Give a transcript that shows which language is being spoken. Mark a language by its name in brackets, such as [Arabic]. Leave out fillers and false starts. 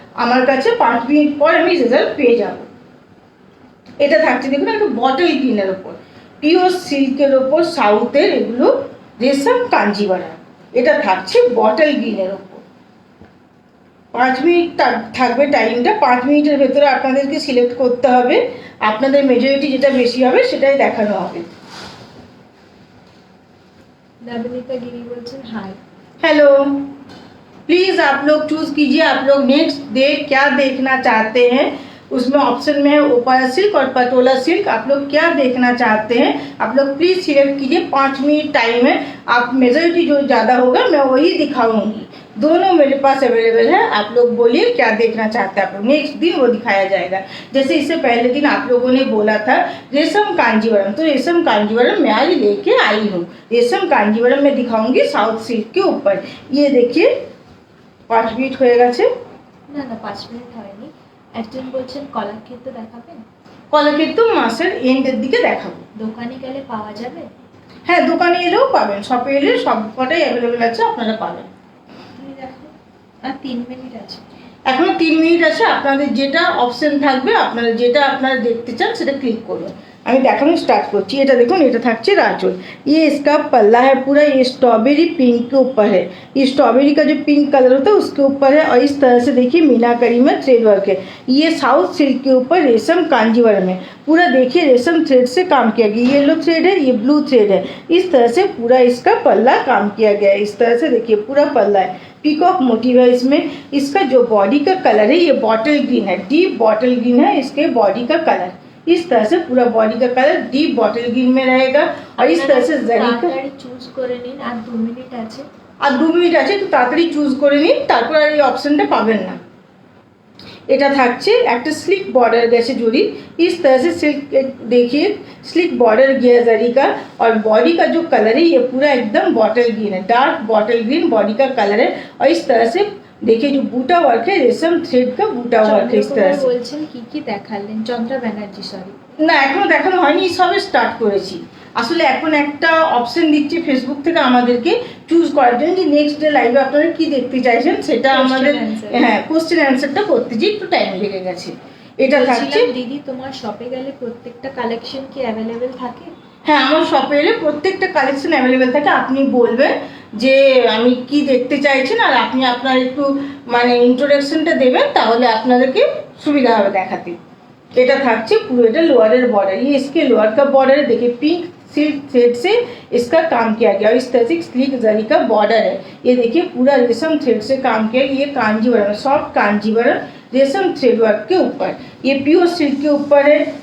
[Bangla] আমার কাছে 5 মিনিট পর আমি রেজাল্ট পেয়ে যাব। এটা থাকছে দেখুন একটা বটল গ্রিনের ওপর, পিওর সিল্কের ওপর, সাউথের এগুলো রেশম কাঞ্জিভারাম। এটা থাকছে বটল গ্রিনের ওপর। 5 মিনিট থাকবে টাইমটা। 5 মিনিটের ভেতরে আপনাদেরকে সিলেক্ট করতে হবে। আপনাদের মেজরিটি যেটা বেশি হবে সেটাই দেখানো হবে। नवनीता गिरी बोलছেন हाय। [Hindi] हेलो, प्लीज़ आप लोग चूज़ कीजिए आप लोग नेक्स्ट डे क्या देखना चाहते हैं। उसमें ऑप्शन में है ओपारा सिल्क और पटोला सिल्क। आप लोग क्या देखना चाहते हैं आप लोग प्लीज़ सिलेक्ट कीजिए। 5 मिनट टाइम है। आप मेजॉरिटी जो ज़्यादा होगा मैं वही दिखाऊंगी। दोनों मेरे पास अवेलेबल है। आप लोग बोलिए क्या देखना चाहते हैं आप लोग। नेक्स्ट दिन वो दिखाया जाएगा। जैसे इससे पहले दिन आप लोगों ने बोला था रेशम कांजीवरम, तो रेशम कांजीवरम मैं आज लेके आई हूँ। रेशम कांजीवरम मैं दिखाऊंगी साउथ सिल्क के ऊपर। ये देखिए [Bangla] 5 মিনিট হয়ে গেছে। না না 5 মিনিট হয়নি। একজন বলছেন কলার ক্ষেত্রে দেখাবেন, কলা কিন্তু মাসের এন্ডের দিকে দেখাবো। দোকানে গেলে পাওয়া যাবে? হ্যাঁ, দোকানে এলেও পাবেন, শপে এলে সব কটাই অ্যাভেলেবেল আছে, আপনারা পাবেন। তুমি দেখো, আর 3 মিনিট আছে। এখনো 3 মিনিট আছে, আপনাদের যেটা অপশন থাকবে, আপনারা দেখতে চান সেটা ক্লিক করবেন। আমি দেখানো स्टार्ट করছি। এটা দেখুন, এটা থাকছে राजोल। [Hindi] ये इसका पल्ला है पूरा, ये स्ट्रॉबेरी पिंक के ऊपर है। ये स्ट्रॉबेरी का जो पिंक कलर होता है उसके ऊपर है, और इस तरह से देखिए मीनाकरी में थ्रेड वर्क है। ये साउथ सिल्क के ऊपर रेशम कांजीवरम है। पूरा देखिए रेशम थ्रेड से काम किया गया, येलो थ्रेड है, ये ब्लू थ्रेड है। इस तरह से पूरा इसका पल्ला काम किया गया है। इस तरह से देखिए पूरा पल्ला है, पीकॉक मोटिव है इसमें। इसका जो बॉडी का कलर है ये बॉटल ग्रीन है, डीप बॉटल ग्रीन है इसके बॉडी का कलर। इस तरह से पूरा बॉडी का कलर डीप बॉटल ग्रीन में रहेगा, और इस तरह से जरी का [Bangla] চুজ করে নিন। আর 2 মিনিট আছে। আর 2 মিনিট আছে, তো তাড়াতাড়ি চুজ করে নিন, তারপর আর এই অপশনটা পাবেন না। এটা থাকছে একটা [Hindi] स्लिक बॉर्डर गैसे जोड़ी। इस तरह से सिल्क देखिए स्लिक बॉर्डर गया जरी का, और बॉडी का जो कलर है ये पूरा एकदम बॉटल ग्रीन है, डार्क बॉटल ग्रीन बॉडी का कलर है। और इस तरह से देखिए जो बूटा वर्क है, रेशम थ्रेड का बूटा वर्क है। इस तरह से [Bangla] বলছেন কি দেখালেন? চন্দ্রা ব্যানার্জি, সরি না, এখনো দেখানো হয়নি, সবে স্টার্ট করেছি। আসলে এখন একটা অপশন দিচ্ছে ফেসবুক থেকে আমাদেরকে চুজ করার জন্য যে নেক্সট ডে লাইভে আপনারা কি দেখতে চাইছেন, সেটা আমাদের হ্যাঁ কোশ্চেন অ্যান্সারটা করতে যে একটু টাইম লেগে গেছে। এটা থাকছে। দিদি, তোমার শপে গেলে প্রত্যেকটা কালেকশন কি অ্যাভেলেবেল থাকে? হ্যাঁ, আমার শপে এলে প্রত্যেকটা কালেকশন অ্যাভেলেবেল থাকে। আপনি বলবেন যে আমি কি দেখতে চাইছেন, আর আপনি আপনার একটু মানে ইন্ট্রোডাকশনটা দেবেন, তাহলে আপনাদেরকে সুবিধা হবে দেখাতে। এটা থাকছে পুরো, এটা [Hindi] लोअर बॉर्डर, ये इसके लोअर का बॉर्डर है। देखिए पिंक सिल्क थ्रेड से इसका काम किया गया, और इस तरह से स्लीक जरी का बॉर्डर है। ये देखिए पूरा रेशम थ्रेड से काम किया गया। ये कांजीवरम, सॉफ्ट कांजीवरम रेशम थ्रेड वर्क के ऊपर, ये प्योर सिल्क के ऊपर है।